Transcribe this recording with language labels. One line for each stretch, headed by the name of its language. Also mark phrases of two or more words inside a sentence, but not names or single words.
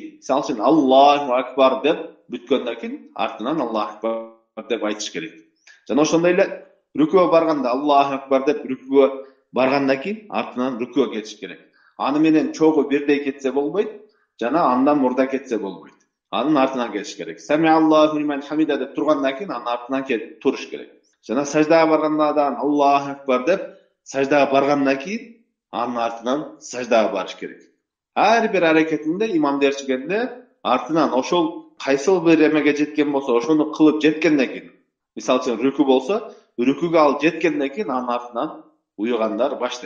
Kyrgyz: Мисалы үчүн
Arabic: الله أكبر
Kyrgyz: деп бүткөндөн кийин артынан
Arabic: الله أكبر
Kyrgyz: деп айтыш керек. Жана ошондой эле рүкүгө барганда
Arabic: الله أكبر
Kyrgyz: деп рүкүгө баргандан кийин артынан рүкүгө кетиш керек. Аны менен чогуу бирдей кетсе болбойт, жана андан мурда кетсе болбойт. Анын артынан кетиш керек.
Arabic: سمع الله لمن حمده
Kyrgyz: деп тургандан кийин анын артынан келип туруш керек. Жана саждага барганда да
Arabic: الله أكبر
Kyrgyz: деп саждага баргандан кийин анын артынан саждага барыш керек. Ар бир аракетинде имам ээрчигенде артынан ошол кайсыл бир эмеге жеткен болсо, ошону кылып жеткенден кийин, мисалы үчүн рүкү болсо, рүкүгө алып жеткенден кийин анын артынан уйгандар баштайт.